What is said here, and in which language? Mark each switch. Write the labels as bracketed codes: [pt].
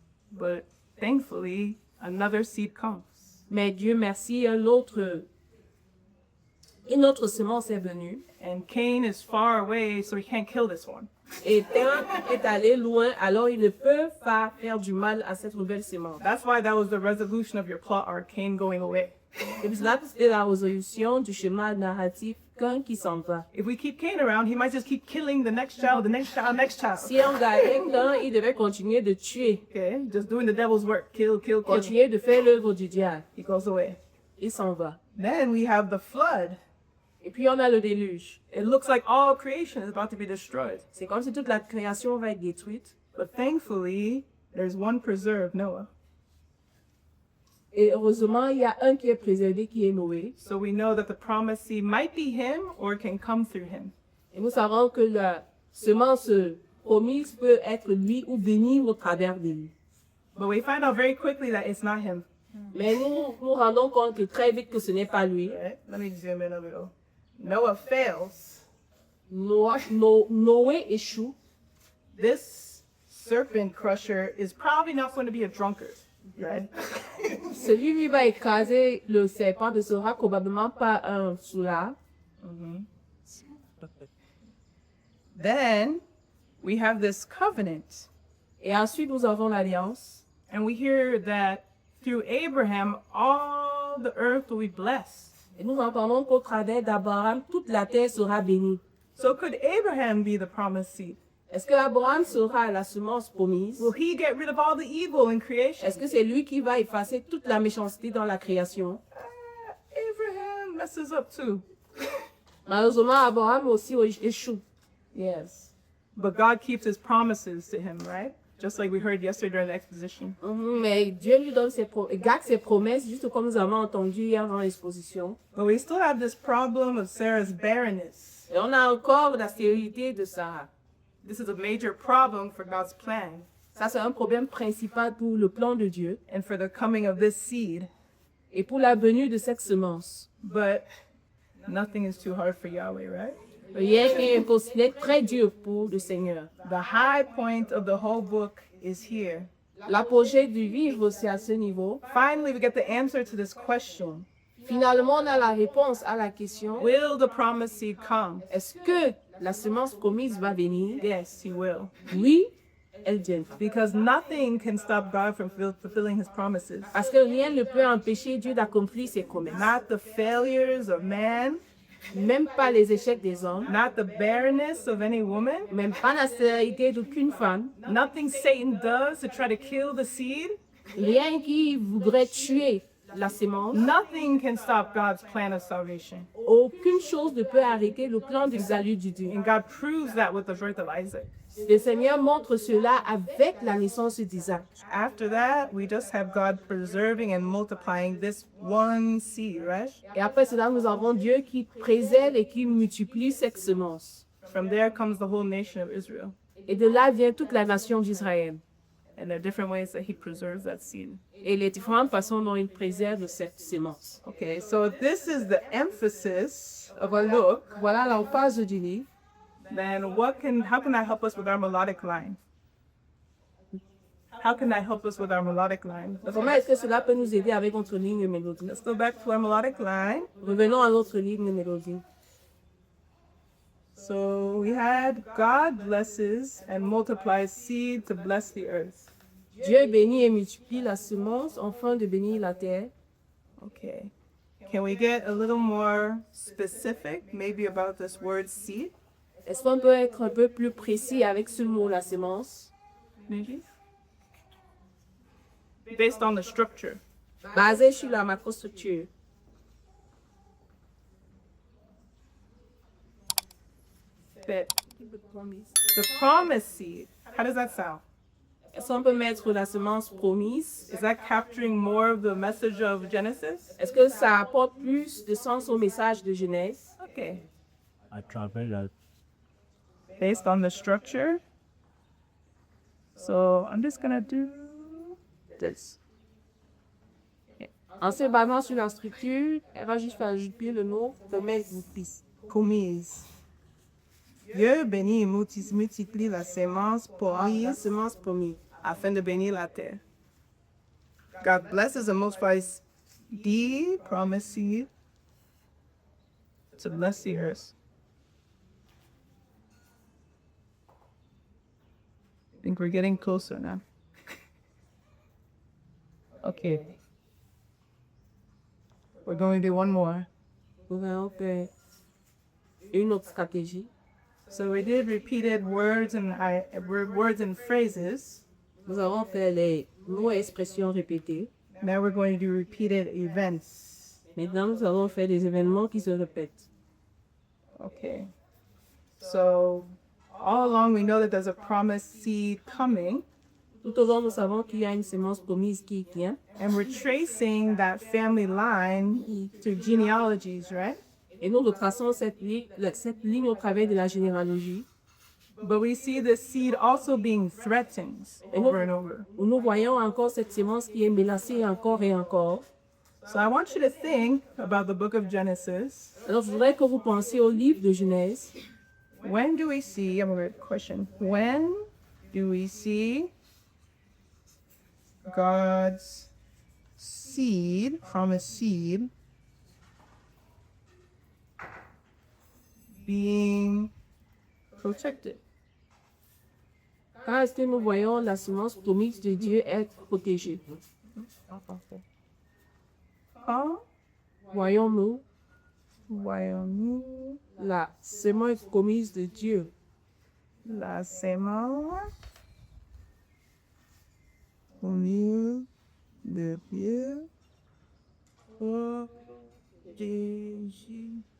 [en] but thankfully, another seed comes. [fr] Mais Dieu merci, une autre semence est venue. [en] And Cain is far away, so he can't kill this one. [fr] Et Cain est allé loin, alors il ne peut pas faire du mal à cette nouvelle semence. [en] That's why that was the resolution of your plot arc, Cain going away. [fr] Et puis là, c'était la résolution du schéma narratif Cain qui s'en va. [en] If we keep Cain around, he might just keep killing the next child, the next child, next child. [fr] Si on gardait Cain, il devait continuer de tuer, [en] Okay, just doing the devil's work. Kill, kill, kill. [fr] continuer de faire l'œuvre du diable. [en] He goes away. [fr] Il s'en va. [en] Then we have the flood. [fr] Et puis on a le déluge. [en] It looks like all creation is about to be destroyed. [fr] C'est comme si toute la création va être détruite. [en] But thankfully, there's one preserved, Noah. [fr] Et heureusement, il y a un qui est préservé, qui est Noé. [en] So we know that the promised seed might be him or it can come through him. [fr] Et nous savons que la semence promise peut être lui ou venir au travers de lui. [en] But we find out very quickly that it's not him. [fr] Mais nous rendons compte que très vite que ce n'est pas lui. [en] Right? Let me zoom in a little. Noah fails. [fr] Noé échoue. [en] This serpent crusher is probably not going to be a drunkard, right? [fr] Celui qui va écraser le serpent ne sera probablement pas un soulard. [en] Then we have this covenant, [fr] Et ensuite, nous avons l'alliance. [en] and we hear that through Abraham, all the earth will be blessed. [fr] Et nous entendons qu'au travers d'Abraham, toute la terre sera bénie. [en] So could Abraham be the promised seed? [fr] Est-ce que Abraham sera la semence promise? [en] Will he get rid of all the evil in creation? [fr] Est-ce que c'est lui qui va effacer toute la méchanceté dans la création? [en] Abraham messes up too. [fr] Malheureusement, Abraham aussi échoue. [en] Yes. But God keeps his promises to him, right? Just like we heard yesterday during the exposition. [fr] Mais Dieu lui donne garde ses promesses, juste comme nous avons entendu hier dans l'exposition. [en] But we still have this problem of Sarah's barrenness. [fr] Et on a encore la stérilité de Sarah. [en] This is a major problem for God's plan [fr] Ça, c'est un problème principal pour le plan de Dieu [en] and for the coming of this seed. [fr] et pour la venue de cette semence. [en] But nothing is too hard for Yahweh, right? [fr] Rien n'est impossible, très dur pour le Seigneur. [en] The high point of the whole book is here. [fr] L'apogée du livre, c'est à ce niveau. [en] Finally, we get the answer to this question. [fr] Finalement, on a la réponse à la question, [en] Will the promised seed come? [fr] est-ce que la semence promise va venir? [en] Yes, he will. [fr] Oui, elle vient. [en] Because nothing can stop God from fulfilling his promises. [fr] Parce que rien ne peut empêcher Dieu d'accomplir ses promesses. [en] Not the failures of man, [fr] Même pas les échecs des hommes, [en] not the barrenness of any woman, [fr] même pas la stérilité d'aucune femme, [en] nothing Satan does to try to kill the seed. [fr] rien qui voudrait tuer la semence. [en] Nothing can stop God's plan of salvation. [fr] Aucune chose ne peut arrêter le plan du salut du Dieu. [en] And God proves that with the birth of Isaac. [fr] Le Seigneur montre cela avec la naissance d'Isaac. [en] After that, we just have God preserving and multiplying this one seed, right? [fr] Et après cela, nous avons Dieu qui préserve et qui multiplie cette semence. [en] From there comes the whole nation of Israel. [fr] Et de là vient toute la nation d'Israël. [en] And there are different ways that he preserves that seed. [fr] Et les différentes façons dont il préserve cette semence. [en] Okay, so if this is the emphasis of a look, [fr] Voilà l'emphase du livre. [en] then how can that help us with our melodic line? How can that help us with our melodic line? [fr] Comment est-ce que cela peut nous aider avec notre ligne mélodique? [en] Let's go back to our melodic line. [fr] Revenons à notre ligne mélodique. [en] So we had God blesses and multiplies seed to bless the earth. [fr] Dieu bénit et multiplie la semence afin de bénir la terre. [en] Okay. Can we get a little more specific, maybe about this word seed? [fr] Est-ce qu'on peut être un peu plus précis avec ce mot, la semence? [en] Maybe? Based on the structure. [fr] Basé sur la macrostructure. [en] That the promised seed, how does that sound? [fr] Est-ce qu'on peut mettre la semence promise? [en] Is that capturing more of the message of Genesis? [fr] Est-ce que ça apporte plus de sens au message de Genèse? [en] Okay. [fr] à travers la [en] Based on the structure. So I'm just gonna do this. [fr] En se basant sur la structure, elle va juste faire ajouter le mot de mélodique. Commise. Dieu bénit et multiplie la semence La promise semence promise. afin de bénir la terre. [en] God blesses and multiplies D, promise seed to bless the earth. I think we're getting closer now. Okay. We're going to do one more. [fr] Nous allons faire une autre stratégie. [en] So we did repeated words and phrases. [fr] Nous allons faire les mots et expressions répétés. [en] Now we're going to do repeated events. [fr] Maintenant, nous allons faire des événements qui se répètent. [en] Okay. So all along we know that there's a promised seed coming, [fr] Tout au long, nous savons qu'il y a une semence promise qui vient. [en] and we're tracing that family line through genealogies, right? [fr] Et nous retraçons cette ligne au travers de la généalogie. [en] But we see the seed also being threatened over and over. [fr] Où nous voyons encore cette semence qui est menacée encore et encore. [en] So I want you to think about the book of Genesis. [fr] Alors, je voudrais que vous pensiez au livre de Genèse. [en] When do we see, I'm going to question, when do we see God's seed, promised seed, being protected? [fr] Quand est-ce que nous voyons la semence promise de Dieu être protégée? Quand Voyons-nous voyons-nous la semence promise de Dieu? la semence promise de Dieu protégée?